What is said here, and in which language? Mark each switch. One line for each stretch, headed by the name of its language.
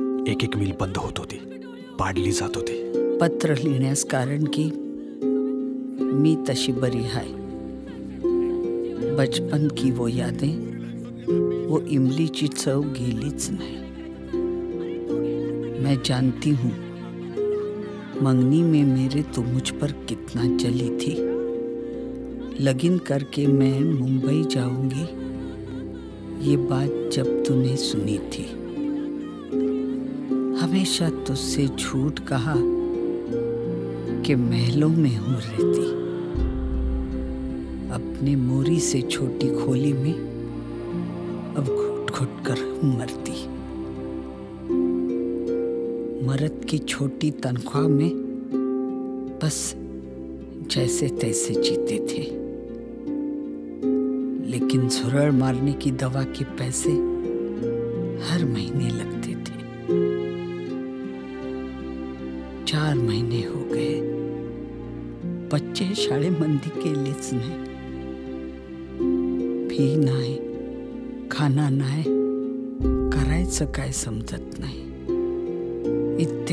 Marathi: एक मिल बंद होत होती, पाडली जात होती. पत्र लिहिण्यास कारण की मी तशी बरी है.
Hindi: बचपन की वो यादें, वो
Marathi: इमलीची चव गेलीच नाही.
Hindi: मैं जानती हूँ मंगनी में मेरे तो मुझ पर कितना जली थी. लगन करके मैं मुंबई जाऊंगी, ये बात जब तूने सुनी थी. हमेशा तुझसे झूठ कहा कि महलों में हूँ रहती, अपने मोरी से छोटी खोली में अब घुट घुट कर मरती. मर्द की छोटी तनख्वाह में बस जैसे तैसे जीते थे, लेकिन झुरड़ मारने की दवा के पैसे हर महीने लगते थे. 4 महीने हो गए, बच्चे
Marathi: शाळेमध्ये गेलेच नाही. फी नाही, खाना नाही, करायचं काय समजत नाही. इतके